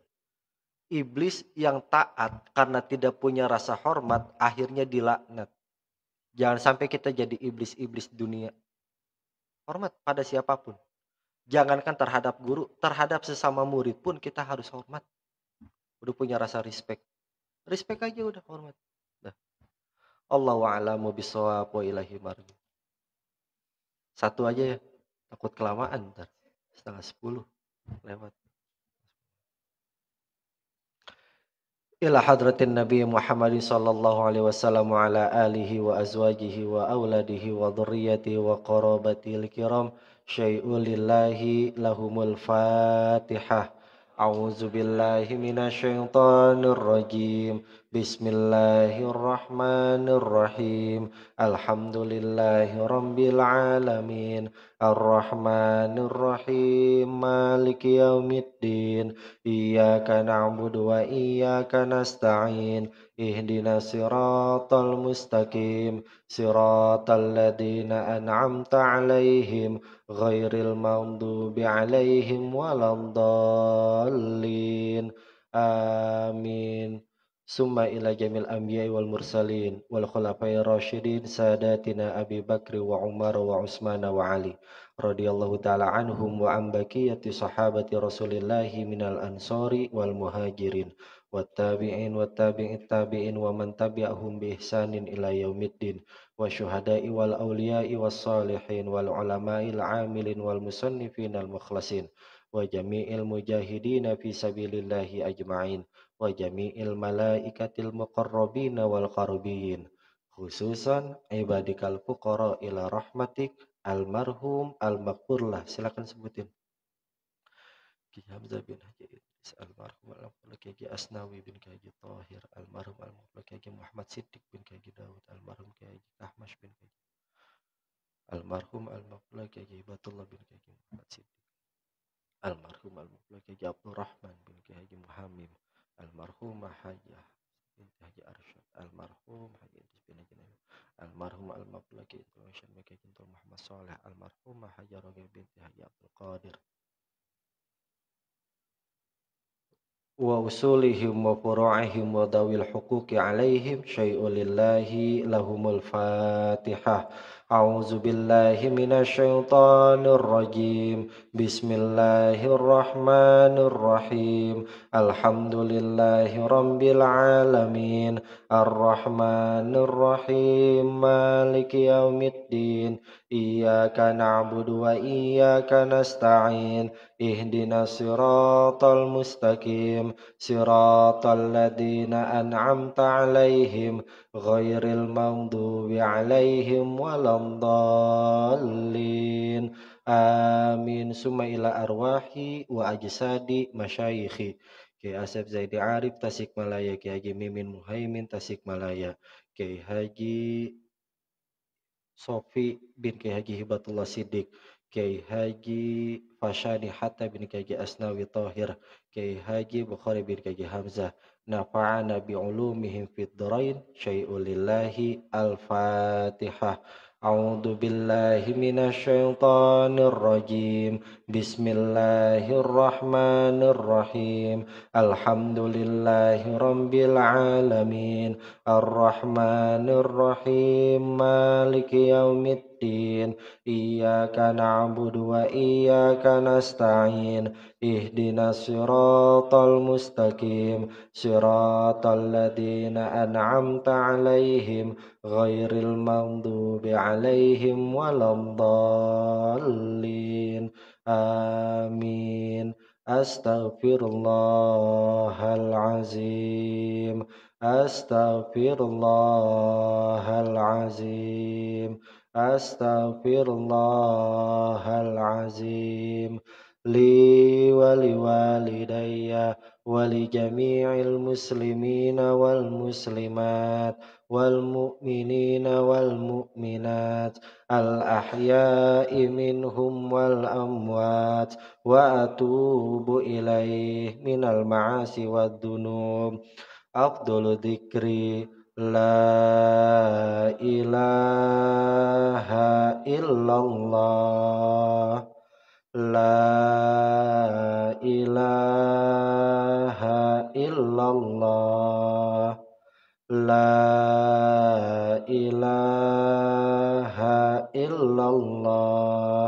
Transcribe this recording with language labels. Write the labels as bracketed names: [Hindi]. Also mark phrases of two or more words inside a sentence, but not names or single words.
[Indonesian] Iblis yang taat karena tidak punya rasa hormat, akhirnya dilaknat. Jangan sampai kita jadi iblis-iblis dunia. Hormat pada siapapun. Jangankan terhadap guru, terhadap sesama murid pun kita harus hormat. Udah punya rasa respect. Respect aja udah hormat. Nah. [Arabic] الله أعلم بالصواب وإليه المرجع. [Indonesian] Satu aja ya. Takut kelamaan ntar. 9:30 lewat. [Arabic] إلى حضرة النبي محمد صلى الله عليه وسلم وعلى آله وأزواجه وأولاده وذرياته وقرابته الكرام شيء لله لهم الفاتحة. أعوذ بالله من الشيطان الرجيم. بسم الله الرحمن الرحيم. الحمد لله رب العالمين. الرحمن الرحيم. مالك يوم الدين. إياك نعبد وإياك نستعين. اهدنا الصراط المستقيم. صراط الذين أنعمت عليهم غير المغضوب عليهم ولا الضالين. آمين. ثم إلى جميع الأنبياء والمرسلين والخلفاء الراشدين سادتنا أبي بكر وعمر وعثمان وعلي رضي الله تعالى عنهم وعن بقية صحابة رسول الله من الأنصار والمهاجرين والتابعين وتابعي التابعين ومن تبعهم بإحسان إلى يوم الدين والشهداء والأولياء والصالحين والعلماء العاملين والمصنفين المخلصين وجميع المجاهدين في سبيل الله أجمعين وجميع الملائكة المقربين والقربيين خصوصا عبادك الفقراء إلى رحمتك المرحوم المغفور له. [Indonesian] Silakan sebutin. [Arabic] Ki Hamzah bin Haji Idris المرحوم المغفور له, Ki Haji Asnawi bin Haji Tahir المرحوم المغفور له, Ki Haji Muhammad Siddiq bin Haji Daud almarhum, Ki Haji Ahmash bin Haji المرحوم المغفور له, Ki Haji Hibatullah bin Haji Muhammad Siddiq المرحوم المغفور له, Ki Haji Abdurrahman bin Haji Muhammad almarhum Hajah bin Haji Arsyad almarhum Haji Idris bin Haji Nabi المرحوم المغفور له, Ki Haji Muhammad Saleh almarhum Haji Rogi bin Haji Abdul Qadir وأصولهم وفروعهم وذوي الحقوق عليهم شيء لله لهم الفاتحة. أعوذ بالله من الشيطان الرجيم. Bismillahirrahmanirrahim. الحمد لله رب العالمين. الرحمن الرحيم. مالك يوم الدين. إياك نعبد وإياك نستعين. اهدنا الصراط المستقيم. صراط الذين أنعمت عليهم غير المغضوب عليهم ولا الضالين. Amin. ثم إلى أرواح وأجساد مشايخي. Kiai Asep Zaidi Arif Tasikmalaya, Kiai Haji Mimin Muhaimin Tasikmalaya, Kiai Haji Sofi bin Kiai Haji Hibatullah Siddiq, Kiai Haji Fashani Hatta bin Kiai Haji Asnawi Tahir, Kiai Haji Bukhari bin Kiai Haji Hamzah. نفعنا بعلومهم في الدارين. شيء لله. الفاتحة. أعوذ بالله من الشيطان الرجيم. Bismillahirrahmanirrahim. الحمد لله رب العالمين. الرحمن الرحيم. مالك يوم الدين. إياك نعبد وإياك نستعين. اهدنا الصراط المستقيم. صراط الذين أنعمت عليهم غير المغضوب عليهم ولا الضالين. Amin. Astaghfirullahalazim. Astaghfirullahalazim. Astaghfirullahalazim. لي ولوالدي ولجميع المسلمين والمسلمات والمؤمنين والمؤمنات الأحياء منهم والأموات وأتوب إليه من المعاصي والذنوب. أفضل الذكر لا إله إلا الله. لا إله إلا الله. لا إله إلا الله.